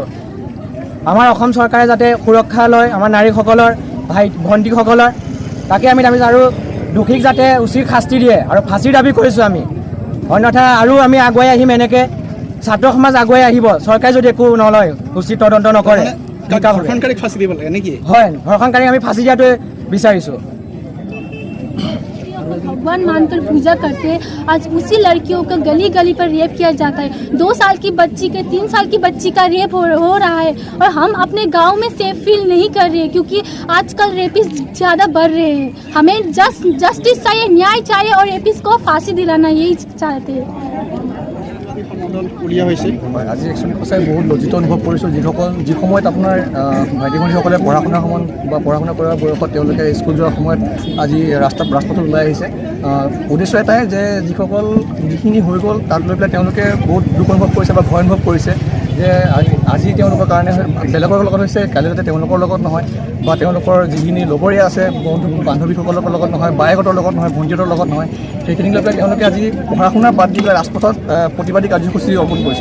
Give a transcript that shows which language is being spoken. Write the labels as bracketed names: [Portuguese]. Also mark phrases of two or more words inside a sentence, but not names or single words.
[Assamese] আমাৰ অসম চৰকাৰে যাতে সুৰক্ষা লয় আমাৰ নাৰীসকলৰ, ভণ্টিসকলৰ, তাকে আমি দাবী আৰু দোষীক যাতে উচিত শাস্তি দিয়ে আৰু ফাঁচিৰ দাবী কৰিছোঁ আমি। অন্যথা আৰু আমি আগুৱাই আহিম, এনেকৈ ছাত্ৰ সমাজ আগুৱাই আহিব চৰকাৰে যদি একো নলয়, উচিত তদন্ত নকৰে। ধৰ্ষণকাৰীক ফাঁচি দিব লাগে নেকি? হয়, ধৰ্ষণকাৰীক আমি ফাঁচি দিয়াটোৱে বিচাৰিছোঁ। [Hindi] भगवान मानकर पूजा करते हैं, आज उसी लड़कियों का गली गली पर रेप किया जाता है। 2 साल की बच्ची के 3 साल की बच्ची का रेप हो रहा है, और हम अपने गांव में [English] safe feel [Hindi] नहीं कर रहे हैं, क्योंकि आजकल रेपिस्ट ज़्यादा बढ़ रहे हैं। हमें जस्टिस चाहिए, न्याय चाहिए, और रेपिस्ट को फांसी दिलाना यही चाहते हैं। [Assamese] আজি একচুৱেলি সঁচাই বহুত লজ্জিত অনুভৱ কৰিছোঁ, যি সময়ত আপোনাৰ ভাইটি ভণ্টিসকলে পঢ়া শুনাৰ সময়ত বা পঢ়া শুনা কৰাৰ বয়সত তেওঁলোকে স্কুল যোৱাৰ সময়ত আজি ৰাজপথত ওলাই আহিছে। উদ্দেশ্য এটাই যে যিখিনি হৈ গ'ল তাক লৈ পেলাই তেওঁলোকে বহুত দুখ অনুভৱ কৰিছে বা ভয় অনুভৱ কৰিছে, যে আজি তেওঁলোকৰ কাৰণে বেলেগৰ লগত হৈছে, কালি যাতে তেওঁলোকৰ লগত নহয়, বা তেওঁলোকৰ যিখিনি লগৰীয়া আছে বান্ধৱীসকলৰ লগত নহয়, বায়েকহঁতৰ লগত নহয়, ভণ্টিহঁতৰ লগত নহয়, সেইখিনি লৈ পেলাই তেওঁলোকে আজি পঢ়া শুনা বাদ দি পেলাই ৰাজপথত প্ৰতিবাদী কাৰ্যসূচী অৰ্পণ কৰিছে।